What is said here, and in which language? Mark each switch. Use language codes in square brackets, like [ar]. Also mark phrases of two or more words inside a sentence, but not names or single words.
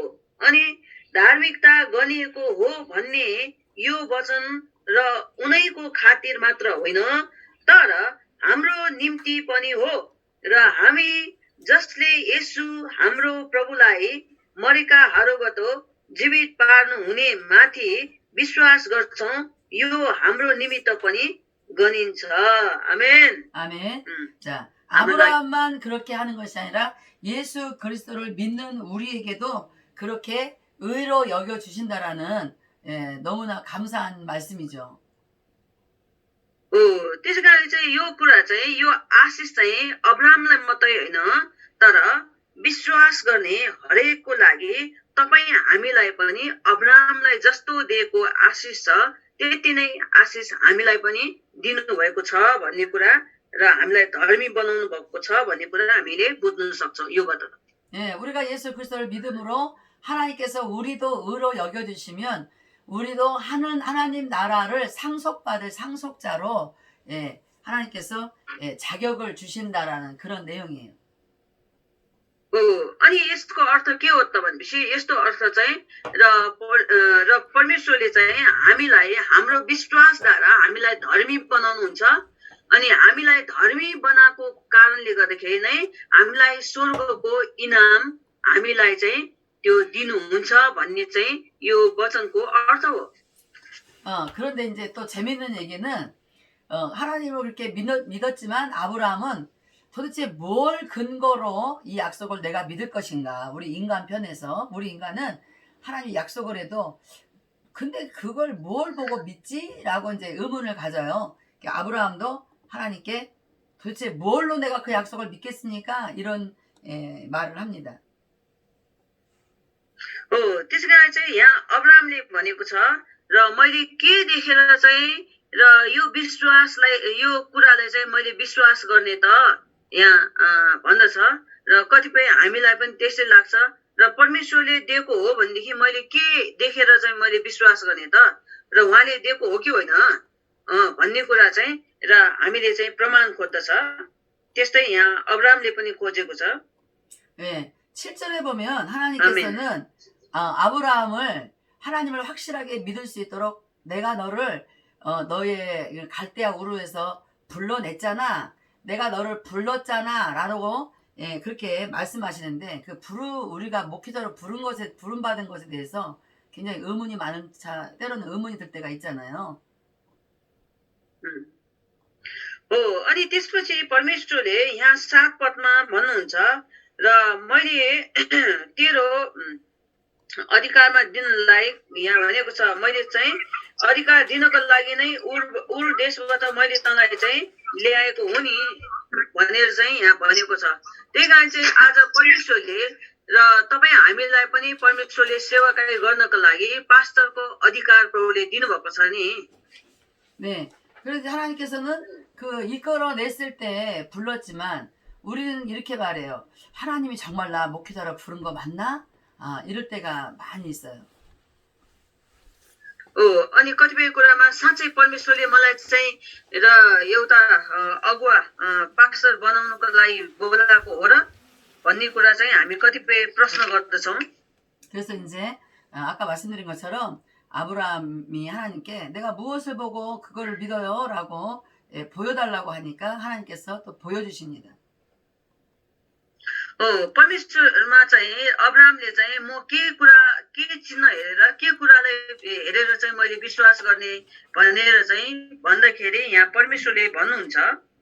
[ne] अनि धार्मिकता गनिएको हो भन्ने यो वचन र उनैको खातिर मात्र होइन तर हाम्रो निम्ति पनि हो र हामी जसले येशू हाम्रो प्रभुलाई मरेकाहरूबाट जीवित पार्नु हुने माथि विश्वास गर्छौं यो हाम्रो निमित्त पनि गनिन्छ. [ko] 아멘. 아멘. 자, 아브라함만 그렇게 하는 것이 아니라 예수 그리스도를 믿는 우리에게도 그렇게 의로 여겨 주신다라는 너무나 감사한 말씀이죠. [ne] त्यसै कारण चाहिँ यो कुरा चाहिँ यो आशिष चाहिँ अब्राहमलाई मात्रै होइन तर विश्वास गर्ने हरेकको लागि तपाईं हामीलाई पनि अब्राहमलाई जस्तो दिएको आशिष छ त्यति नै आशिष हामीलाई पनि दिनु भएको छ भन्ने कुरा र हामीलाई धर्मी बनाउनु भएको छ भन्ने कुरा हामीले बुझ्न सक्छौं योबाट. [ko] 예, 우리가 예수 그리스도를 믿음으로 하나님께서 우리도 의로 여겨 주시면 우리도 하나님 나라를 상속받을 상속자로 하나님께서 자격을 주신다라는 그런 내용이에요. [ne] अनि यसको अर्थ के हो त भनेपछि यस्तो अर्थ चाहिँ र परमेश्वरले चाहिँ हामीलाई हाम्रो विश्वासद्वारा हामीलाई धर्मी बनाउनुहुन्छ. अनि हामीलाई धर्मी बनाएको कारणले गर्दाखेरि नै हामीलाई स्वर्गको इनाम हामीलाई चाहिँ त्यो दिनुहुन्छ भन्ने चाहिँ यो वचनको अर्थ हो. [ko] 그런데 이제 또 재밌는 얘기는 하나님을 그렇게 믿었지만 아브라함은 도대체 뭘 근거로 이 약속을 내가 믿을 것인가. 우리 인간 편에서 우리 인간은 하나님이 약속을 해도 근데 그걸 뭘 보고 믿지? 라고 이제 의문을 가져요. 아브라함도 하나님께 도대체 뭘로 내가 그 약속을 믿겠습니까? 이런 말을 합니다. [ne] त्यसै कारण चाहिँ यहाँ अब्राहमले भनेको छ र मैले के देखेर चाहिँ र यो विश्वासलाई यो कुरालाई चाहिँ मैले विश्वास गर्ने त यहाँ भन्दछ र कतिपय हामीलाई पनि त्यसै लाग्छ र परमेश्वरले दिएको हो भनेदेखि मैले के देखेर चाहिँ मैले विश्वास गर्ने त र उहाँले दिएको हो कि होइन भन्ने कुरा चाहिँ र हामीले चाहिँ प्रमाण खोज्दछ. त्यस्तै यहाँ अब्रामले पनि खोजेको छ. [ko] 예, 7절에 보면 하나님께서는 아브라함을 하나님을 확실하게 믿을 수 있도록 내가 너를 너의 갈대아 우르에서 불러냈잖아. 내가 너를 불렀잖아. 라고 예, 그렇게 말씀하시는데 우리가 목회자로 부름 받은 것에 대해서 굉장히 의문이 많은 때로는 의문이 들 때가 있잖아요. [ne] हो अनि त्यसपछि परमेश्वरले यहाँ 7 पदमा भन्नुहुन्छ र मैले तेरो अधिकारमा दिनलाई यहाँ भनेको छ मैले चाहिँ अधिकार दिनको लागि नै उर देशबाट मैले तँलाई चाहिँ ल्याएको हो नि भनेर चाहिँ यहाँ भनेको छ. त्यही कारण चाहिँ आज परमेश्वरले र तपाईँ हामीलाई पनि परमेश्वरले सेवाकार्य गर्नको लागि पास्टरको अधिकार प्रभुले दिनुभएको छ नि. [ko] 네, 그래서 하나님께서는 이끌어냈을 때 불렀지만 우리는 이렇게 말해요. 하나님이 정말 나 목회자로 부른 거 맞나? 이럴 때가 많이 있어요. [ne] अनि कतिपय कुरामा साँच्चै परमेश्वरले मलाई चाहिँ र एउटा अगुवा पास्टर बनाउनको लागि बोलाएको हो र भन्ने कुरा चाहिँ हामी कतिपय प्रश्न गर्दछौँ. [ko] 그래서 이제 아까 말씀드린 것처럼 아브라함이 하나님께 내가 무엇을 보고 그거를 믿어요? 라고 보여달라고 하니까 하나님께서 또 보여주십니다. [ne] परमेश्वरमा चाहिँ अब्रामले चाहिँ म के चिन्ह हेरेर के कुरालाई हेरेर चाहिँ मैले विश्वास गर्ने भनेर चाहिँ भन्दाखेरि यहाँ परमेश्वरले भन्नुहुन्छ